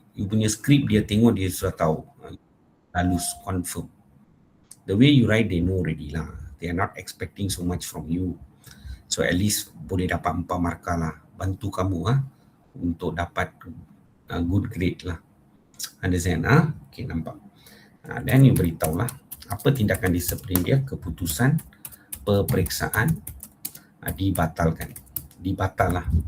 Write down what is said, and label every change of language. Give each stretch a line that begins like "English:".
Malay: You punya skrip dia tengok, dia sudah tahu. Halus, confirm.
English: The way you write, they know already lah. They are not expecting so much from you.
Malay: So at least boleh dapat 4 markah lah. Bantu kamu untuk dapat good grade lah. Understand? Okay, nampak. Dan you beritahu lah apa tindakan disiplin dia. Keputusan peperiksaan dibatalkan. Dibatal lah.